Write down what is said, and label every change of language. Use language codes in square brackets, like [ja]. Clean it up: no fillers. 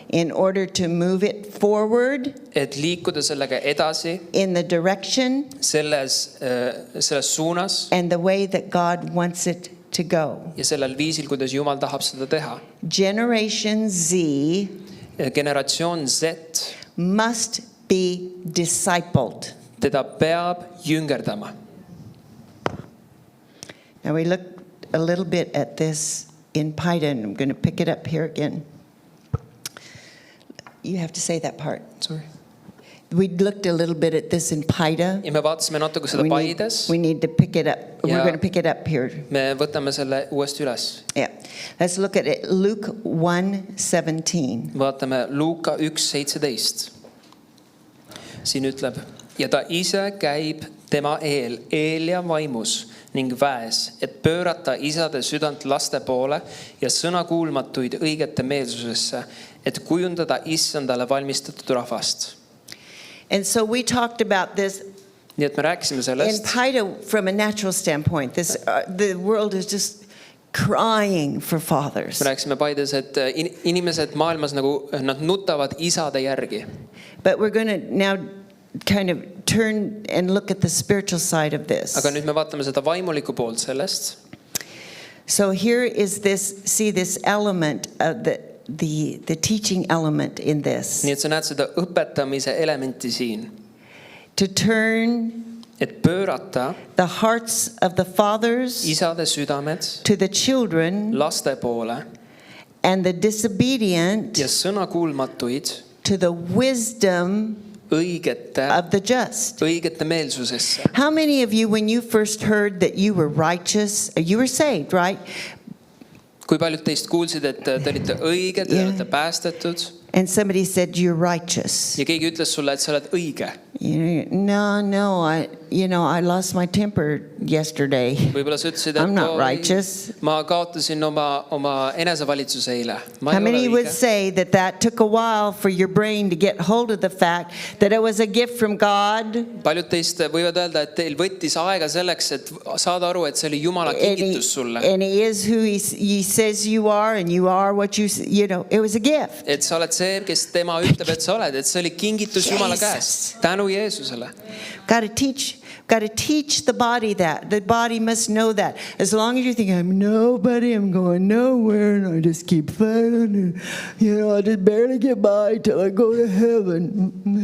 [en] in order to move it forward [et] et liikuda sellega edasi [en] in the direction [et] selles suunas [en] and the way that God wants it to go. [et] ja sellel viisil, kuidas Jumal tahab seda teha. [en] Generation Z [et] Generatsioon Z, [en] must be discipled. [et] teda peab jüngerdama. [en] Now we look a little bit at this in Paida, and I'm going to pick it up here again. You have to say that part. Sorry. We looked a little bit at this in Paida. [et] Ja me vaatasime natuke seda Paides. [en] We need to pick it up. We're [et] Ja. [en] going to pick it up here. [et] Me võtame selle uuesti üles. [en] Yeah. Let's look at it. Luke 1:17. [et] Vaatame Luuka 1:17. Siin ütleb, ja ta ise käib tema eel ja vaimus ning väes, et pöörata isade südant laste poole ja sõnakuulmatuid õigete meelsusesse, et kujundada issandale valmistatud rahvast. [en] And so we talked about this [et] Nii et me rääkisime [en] in [et] sellest, [en] Paida from a natural standpoint. The world is just crying for fathers. [et] me rääkisime Paides, et inimesed maailmas nagu nad nutavad isade järgi. [en] But we're going to now kind of turn and look at the spiritual side of this. [et] Aga nüüd me vaatame seda vaimulikku poolt sellest. [en] So here is this element of the teaching element in this. [et] Nii et sa näed seda õpetamise elementi siin. [en] To turn [et] Et pöörata [en] the hearts of the fathers [et] isade südamed [en] to the children [et] laste poole [en] and the disobedient [et] ja sõnakuulmatuid [en] to the wisdom [et] õigete meelsusesse. [en] How many of you, when you first heard that you were righteous, you were saved, right? [et] Kui paljud teist kuulsid, et te olite õiged, te olete päästetud [en] And somebody said, you're righteous. [et] ja keegi ütles sulle, et sa oled õige. [en] No, I lost my temper yesterday. [et] Võib-olla sa ütlesid, [en] I'm not [et] et [en] righteous. [et] ma kaotasin oma enesevalitsuse eile. Ma [en] How [et] ei [en] many [et] ole [en] would [et] õige. [en] say that took a while for your brain to get hold of the fact that it was a gift from God? [et] Paljud teist võivad öelda, et teil võttis aega selleks, et saada aru, et see oli Jumala kingitus sulle. [en] And he is who he says you are, and you are what it was a gift. [et] Et sa oled see, kes tema ütleb, et sa oled, et see oli kingitus Jumala käest. Tänu Jeesusele. [en] Got to teach the body that. The body must know that. As long as you think, I'm nobody, I'm going nowhere, and I just keep fighting, and I just barely get by till I go to heaven.